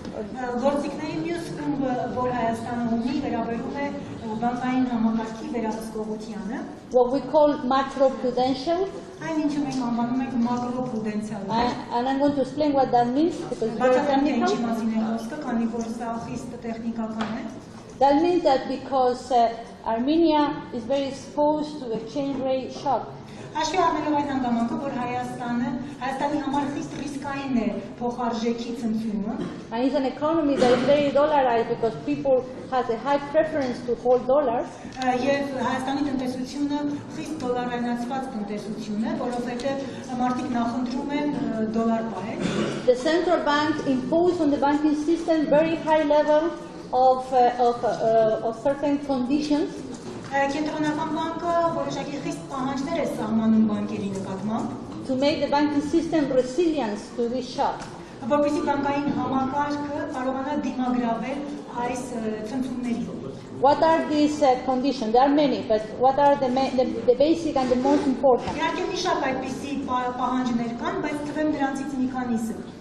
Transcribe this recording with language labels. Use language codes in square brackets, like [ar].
[hy] Գործիքների մյուս խումբը, որ Հայաստանը ունի, վերաբերում է բանկային համակարգի վերահսկողությանը։ [en] What we call macroprudential. [hy] Այն ինչը մենք անվանում ենք մակրոպրուդենցիալ։ [en] And I'm going to explain what that means because it's very technical. [hy] Ինչի մասին է խոսքը, քանի որ սա խիստ տեխնիկական է։ [en] That means that because Armenia is very exposed to exchange rate shock. [hy] Հաշվի առնելով այն հանգամանքը, որ Հայաստանի համար խիստ ռիսկային է փոխարժեքի ցնցումը։ [en] And it's an economy that is very dollarized because people has a high preference to hold dollars. [hy] Եվ Հայաստանի տնտեսությունը խիստ դոլարայնացված տնտեսություն է, որովհետև մարդիկ նախընտրում են դոլար պահել։ [en] The central bank imposed on the banking system very high level of certain conditions. [hy] Կենտրոնական բանկը որոշակի խիստ պահանջներ է սահմանում բանկերի նկատմամբ, [en] to make the banking system resilient to this shock. [hy] Որպեսզի բանկային համակարգը կարողանա դիմագրավել այս ցնցումներին։ [en] What are these conditions? There are many, but what are the basic and the most important? [hy] Իհարկե մի շարք այդպիսի պահանջներ կան, բայց թվեմ դրանցից մի քանիսը։